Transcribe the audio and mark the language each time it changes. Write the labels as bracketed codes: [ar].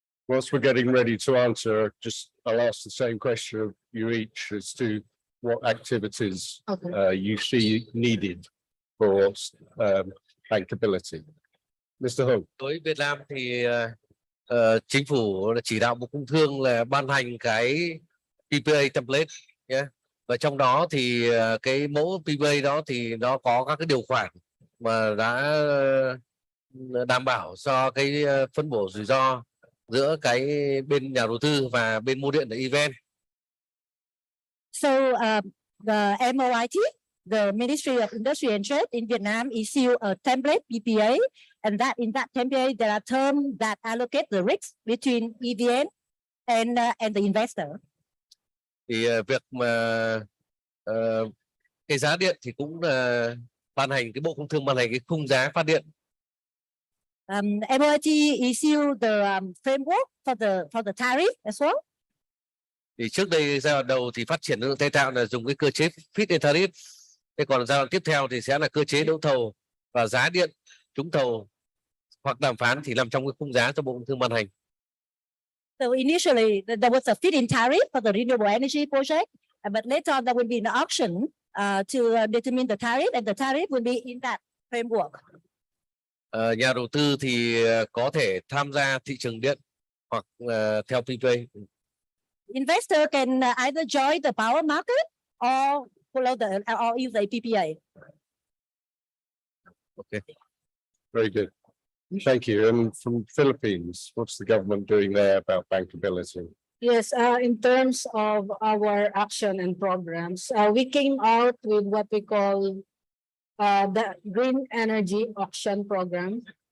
[en] Whilst we're getting ready to answer, I'll ask the same question of you each as to what activities you see needed for bankability. Mr. Hung. [vi] Đối với Việt Nam thì chính phủ chỉ đạo Bộ Công Thương là ban hành cái PPA template nhé. Và trong đó thì cái mẫu PPA đó thì nó có các cái điều khoản mà đã đảm bảo cho cái phân bổ rủi ro giữa cái bên nhà đầu tư và bên mua điện là EVN. [en] So the MOIT, the Ministry of Industry and Trade in Vietnam, issue a template PPA, and in that template there are terms that allocate the risk between EVN and the investor. [vi] Thì việc mà cái giá điện thì cũng ban hành, cái Bộ Công Thương ban hành cái khung giá phát điện. [en] MOIT issue the framework for the tariff as well. [vi] Thì trước đây giai đoạn đầu thì phát triển năng lượng tái tạo là dùng cái cơ chế feed-in tariff. Thế còn giai đoạn tiếp theo thì sẽ là cơ chế đấu thầu và giá điện trúng thầu hoặc đàm phán thì nằm trong cái khung giá do Bộ Công Thương ban hành. [en] So initially there was a feed-in tariff for the renewable energy project, but later on there will be an auction to determine the tariff, and the tariff will be in that framework. [vi] Nhà đầu tư thì có thể tham gia thị trường điện hoặc theo PPA. [en] Investor can either join the power market or use the PPA. Okay, very good. Thank you. And from Philippines, what's the government doing there about bankability? Yes, in terms of our action and programs, we came out with what we call the Green Energy Auction Program.